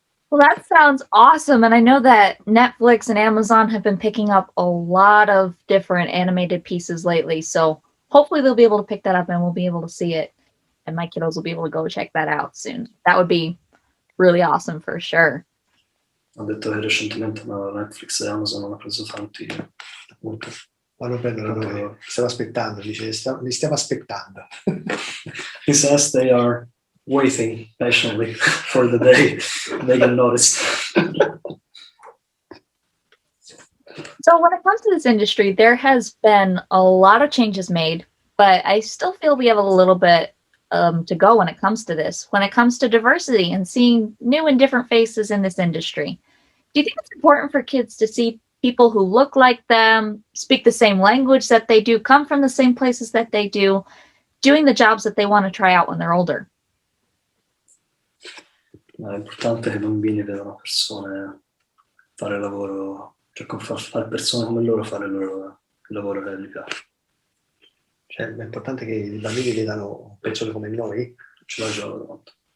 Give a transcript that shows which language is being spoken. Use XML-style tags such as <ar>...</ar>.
<en>Well, that sounds awesome. And I know that Netflix and Amazon have been picking up a lot of different animated pieces lately. So hopefully they'll be able to pick that up and we'll be able to see it. And my kiddos will be able to go check that out soon. That would be really awesome for sure.</en> <it>ho detto che recentemente Netflix e Amazon hanno preso tanti molto. Ma non prendono noi, stiamo aspettando, dice, li stiamo aspettando.</it> <en>He says they are waiting patiently for the day they get noticed. So when it comes to this industry, there has been a lot of changes made, but I still feel we have a little bit to go when it comes to this. When it comes to diversity and seeing new and different faces in this industry, do you think it's important for kids to see people who look like them, speak the same language that they do, come from the same places that they do, doing the jobs that they want to try out when they're older?</en> <it>È importante che i bambini vedano persone fare lavoro, cioè fare persone come loro fare il lavoro che gli piace. Cioè, è importante che i bambini vedano persone come noi, Ce l'ho già davanti.</it>